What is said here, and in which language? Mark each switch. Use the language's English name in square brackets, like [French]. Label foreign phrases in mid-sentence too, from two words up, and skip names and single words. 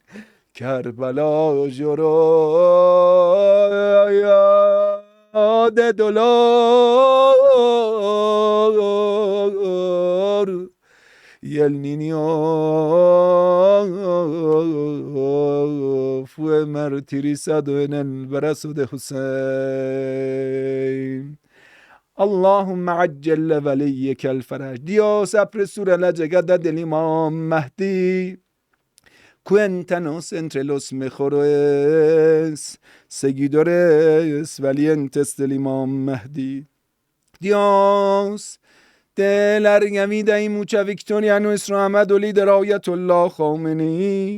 [Spanish] Karbala lloró de dolor y el niño fue martirizado en el brazo de Hussein. [Arabic] اللهم عجل لوليك الفرج. [Spanish] Dios apresura la llegada del Imam Mahdi. Cuéntanos entre los mejores seguidores valientes del Imam Mahdi. Dios, de larga vida y mucha victoria a nuestro amado líder Ayatollah Khomeini.